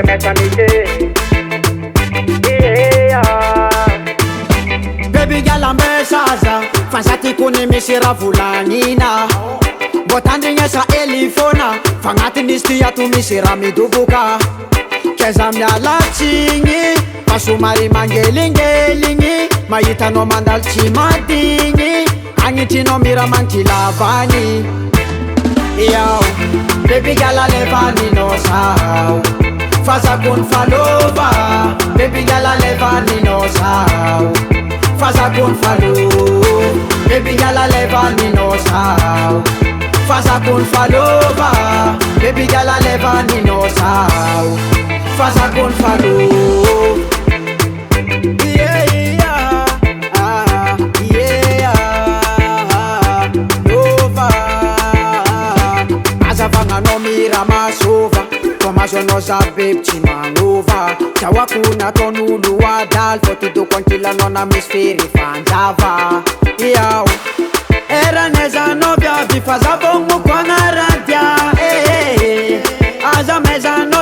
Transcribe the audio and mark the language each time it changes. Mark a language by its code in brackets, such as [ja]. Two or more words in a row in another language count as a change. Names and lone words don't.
[en] Baby girl [mg] ambesaza fanzati kuni misy raha volagnina mbô tandrignesa elifona fagnatinisy ty ato misy raha midoboka keza mialatsigny fa somary mangelingeligny mahitanao mandalo tsy madigny agnitrinao miramagny lavagny yao [en] baby girl [mg] alevaninao sao fazakony falova [en] baby girl [mg] alevaninao sao fazakony falo [en] baby girl [mg] alevaninao sao fazakony falova [en] baby girl [mg] alevaninao sao fazakony falo azavagnanao miramasova tomazo anao zabe tsy magnova jahoako nataon'olo adaly fô tidoko ankilanao na misy fery fanjava iao eranezanao viavy fazavogmoko agnaradia aza mezanao